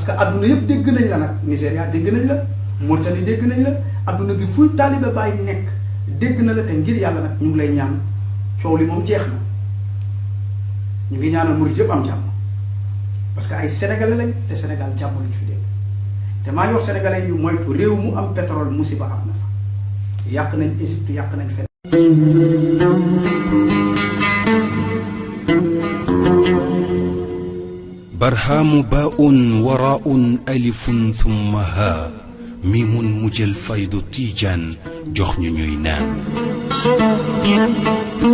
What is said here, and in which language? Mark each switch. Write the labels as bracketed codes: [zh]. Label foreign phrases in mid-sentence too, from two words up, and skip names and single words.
[wo] que adduna yëpp dégg nañ la nag Nigéria dégg nañ la Mauritanie dégg nañ la adduna bi fuy taalibe bàyyi nekk dégg na la te ngir yàlla nag ñu ngi lay ñaan coow li moom jeex na ñu ngi ñaanal murid yëpp am jàmm parce que ay sénégalais lañ te Sénégal jàmm lañ fi dégg te maa ngi wax sénégalais yu moytu réew mu am pétrole musiba am na fa yàq nañ Égypte yàq nañ fen برهام باء وراء ألف ثم ها ميم مجل فيض تيجان جخن نام